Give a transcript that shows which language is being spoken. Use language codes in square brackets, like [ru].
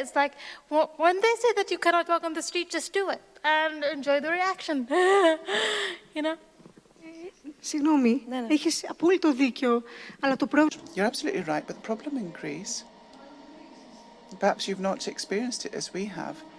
[en] It's like when they say that you cannot walk on the street, just do it and enjoy the reaction. You know? [el] Συγγνώμη, έχεις απόλυτο δίκιο, αλλά το πρόβλημα... [en] You're absolutely right, but the problem in Greece, perhaps you've not experienced it as we have.